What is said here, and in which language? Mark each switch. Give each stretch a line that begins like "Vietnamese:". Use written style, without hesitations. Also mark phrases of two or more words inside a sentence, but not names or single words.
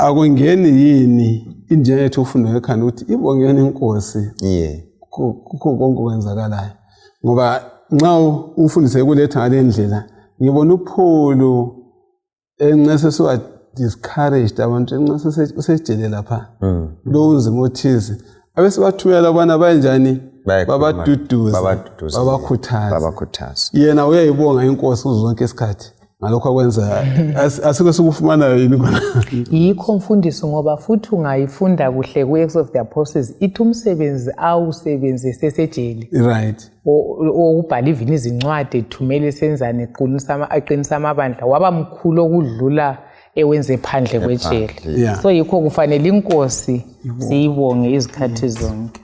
North Ndebele: akungeni yini indlela yethu ufunda ekhanda ukuthi ibongeni inkosi kukho konke okwenzakalayo ngoba nxa umfundisi ekuletha ngale ndlela ngibona uPaul enqese so discouraged abantu enqase usejele lapha lo unzima othize abesibathumela abana banjani babaduduza babakhuthaza babakhuthaza yena uyayibonga inkosi uzonke isikhathi ngalokho akwenza asike sikufumanayo yini khona. Yikho mfundisi ngoba futhi ungayifunda kuhle ku-
English: Acts of the Apostles
North Ndebele: ithi umsebenzi awusebenzise sejele.
English: Right.
North Ndebele: Okubhala even izincwadi ethumele senzane aqinisa amabandla waba mkhulu okudlula ewenze phandle kwejele.
English: Yeah.
North Ndebele: So yikho kufanele inkosi siyibonge izikhathi zonke.